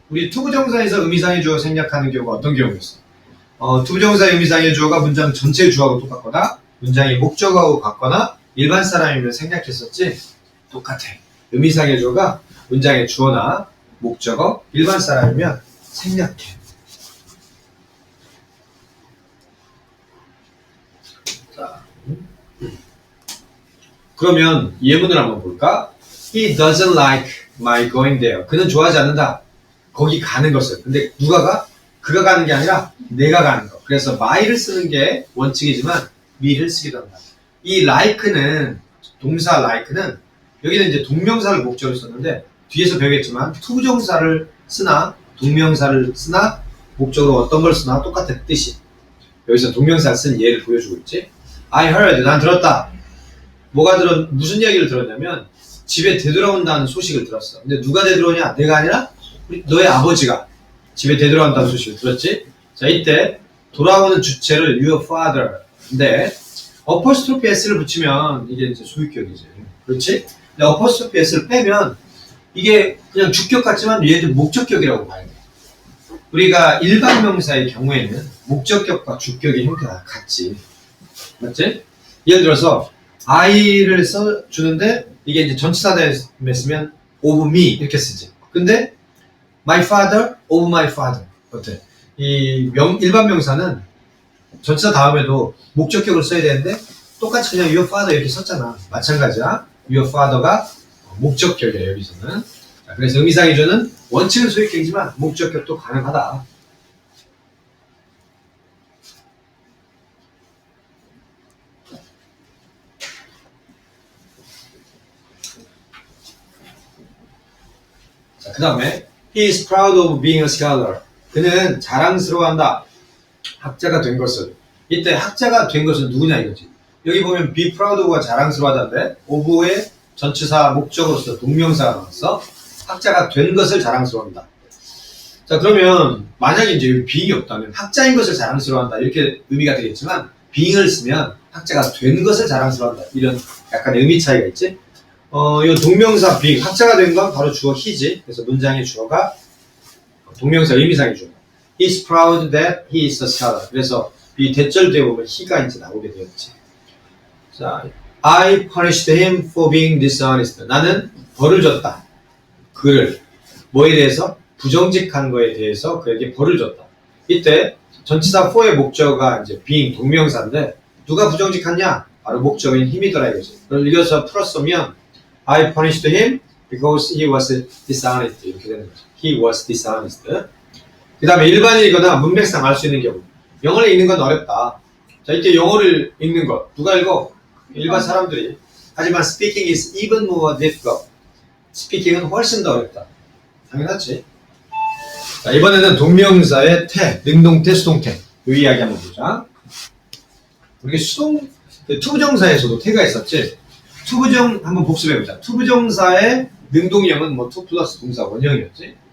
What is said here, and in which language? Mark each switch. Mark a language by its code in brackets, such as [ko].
[ko] 우리 투부정사에서 의미상의 주어 생략하는 경우가 어떤 경우였어? 투부정사의 의미상의 주어가 문장 전체의 주어하고 똑같거나 문장의 목적어하고 같거나 일반 사람이면 생략했었지? 똑같아. 의미상의 주어가 문장의 주어나 목적어, 일반 사람이면 생략해. 자, 그러면 예문을 한번 볼까? [en] He doesn't like my going there. [ko] 그는 좋아하지 않는다. 거기 가는 것을. 근데 누가 가? 그가 가는 게 아니라 내가 가는 거. 그래서 my를 쓰는 게 원칙이지만 me를 쓰기도 한다. 이 like는 동사 like는 여기는 이제 동명사를 목적으로 썼는데 뒤에서 배우겠지만 투부정사를 쓰나 동명사를 쓰나 목적으로 어떤 걸 쓰나 똑같은 뜻이. 여기서 동명사를 쓴 예를 보여주고 있지. [en] I heard. [ko] 난 들었다. 무슨 이야기를 들었냐면 집에 되돌아온다는 소식을 들었어. 근데 누가 되돌아오냐? 내가 아니라 너의 아버지가 집에 되돌아온다는 소식을 들었지. 자, 이때 돌아오는 주체를 [en] your father. [ko] 근데 어퍼스트로피 s를 붙이면 이게 이제 소유격이지. 그렇지? 근데 어퍼스트로피 s를 빼면 이게 그냥 주격 같지만 얘도 목적격이라고 봐야 돼. 우리가 일반 명사의 경우에는 목적격과 주격의 형태가 같지. 맞지? 예를 들어서 I를 써주는데 이게 이제 전치사다에 쓰면 [en] of me [ko] 이렇게 쓰지. 근데 [en] my father, of my father. [ko] 어때? 일반 명사는 전치사 다음에도 목적격을 써야 되는데 똑같이 그냥 [en] your father [ko] 이렇게 썼잖아. 마찬가지야. [en] your father [ko] 가 목적격이에요, 여기서는. 자, 그래서 의미상의 주어는 원칙은 소유격이지만 목적격도 가능하다. 자, 그 다음에 [en] He is proud of being a scholar. [ko] 그는 자랑스러워한다. 학자가 된 것을. 이때 학자가 된 것은 누구냐 이거지. 여기 보면 be proud of가 자랑스러워하다인데 of의 전치사 목적으로서 동명사가 나왔어. 학자가 된 것을 자랑스러워한다. 자, 그러면 만약에 이제 여기 being이 없다면 학자인 것을 자랑스러워한다 이렇게 의미가 되겠지만 being을 쓰면 학자가 된 것을 자랑스러워한다 이런 약간 의미 차이가 있지. 이 동명사 being 학자가 된 건 바로 주어 he지. 그래서 문장의 주어가 동명사 의미상의 주어. [en] He is proud that he is a scholar. [ko] 그래서 이 대절되어 보면 he가 이제 나오게 되었지. [en] 자, I punished him for being dishonest. [ko] 나는 벌을 줬다. 그를 뭐에 대해서? 부정직한 거에 대해서 그에게 벌을 줬다. 이때 전치사 for의 목적어가 이제 being 동명사인데 누가 부정직하냐? 바로 목적인 힘이더라 이거지. 그걸 이겨서 풀었으면 [en] I punished him because he was dishonest. [ko] 이렇게 되는 거죠. [en] He was dishonest. [ko] 그 다음에 일반인이거나 문맥상 알 수 있는 경우. 영어를 읽는 건 어렵다. 자, 이때 영어를 읽는 것. 누가 읽어? 일반 사람들이. 하지만 [en] speaking is even more difficult. [ko] speaking은 훨씬 더 어렵다. 당연하지. 자, 이번에는 동명사의 태, 능동태, 수동태. 이 이야기 한번 보자. 우리 투부정사에서도 태가 있었지. 투부정 한번 복습해보자. 투부정사의 능동형은 뭐 투 플러스 동사 원형이었지.